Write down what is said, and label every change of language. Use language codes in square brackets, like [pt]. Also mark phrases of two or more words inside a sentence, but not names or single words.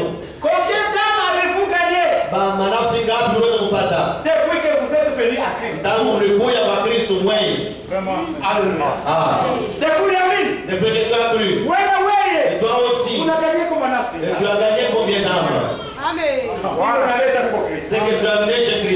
[fr] Combien d'âmes avez-vous gagné [sw] Manafsi ngapi unaweza kupata? [fr] depuis que vous êtes venus à Christ? [sw] Tangu mlikuja kwa Kristo mwenye. [fr] Vraiment. Alléluia. Depuis que tu as cru. Et toi aussi. Tu as gagné combien d'âmes? Amen. C'est que tu as amené chez Christ.